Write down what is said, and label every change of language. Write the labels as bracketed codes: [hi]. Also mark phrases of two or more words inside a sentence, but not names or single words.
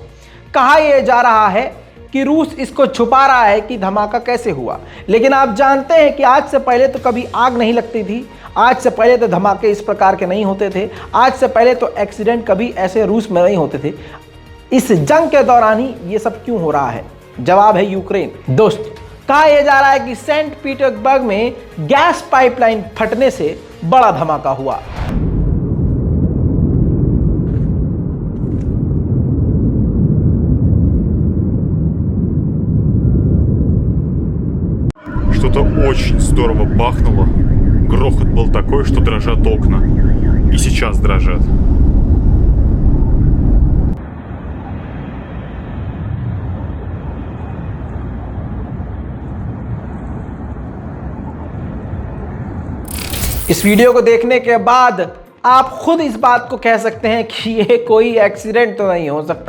[hi] कहा यह जा रहा है कि रूस इसको छुपा रहा है कि धमाका कैसे हुआ, लेकिन आप जानते हैं कि आज से पहले तो कभी आग नहीं लगती थी, आज से पहले तो धमाके इस प्रकार के नहीं होते थे, आज से पहले तो एक्सीडेंट कभी ऐसे रूस में नहीं होते थे। इस जंग के दौरान ही ये सब क्यों हो रहा है? जवाब है यूक्रेन। दोस्त, कहा यह जा रहा है कि सेंट पीटर्सबर्ग में [en] gas pipeline [hi] फटने से बड़ा धमाका हुआ। [ru] Что-то очень здорово бахнуло. Грохот был такой, что дрожат окна. И сейчас дрожат. [hi] इस वीडियो को देखने के बाद आप खुद इस बात को कह सकते हैं कि ये कोई एक्सीडेंट तो नहीं हो सकता।